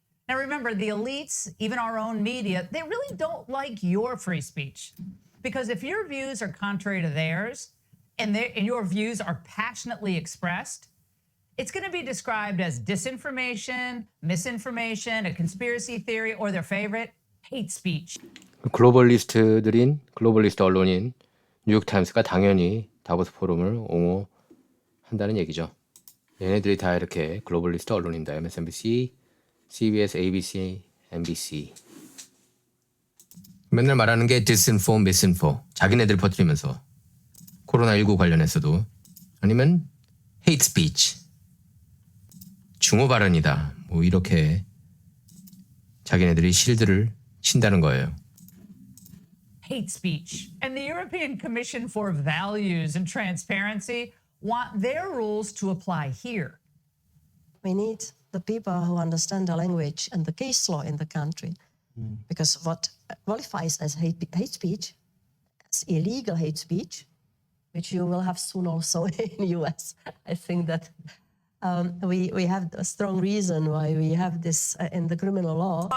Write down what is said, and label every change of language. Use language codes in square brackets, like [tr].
[en] Now, remember, the elites, even our own media, they really don't like your free speech. Because if your views are contrary to theirs and your views are passionately expressed, it's going to be described as disinformation, misinformation, a conspiracy theory, or their favorite, hate speech. [ko] 글로벌리스트 언론인 뉴욕타임스가 당연히 다보스 포럼을 옹호한다는 얘기죠. 얘네들이 다 이렇게 글로벌리스트 언론입니다. MSNBC, CBS, ABC, NBC. 맨날 말하는 게 disinfo, misinfo. 자기네들 퍼뜨리면서 코로나19 관련해서도 아니면 hate speech. 중호 발언이다. 뭐 이렇게 자기네들이 실드를 친다는 거예요. [en] Hate speech. And the European Commission for Values and Transparency want their rules to apply here. We need the people who understand the language and the case law in the country. Because what qualifies as hate speech, as illegal hate speech, which you will have soon also in the US, I think that we have a strong reason why we have this in the criminal law.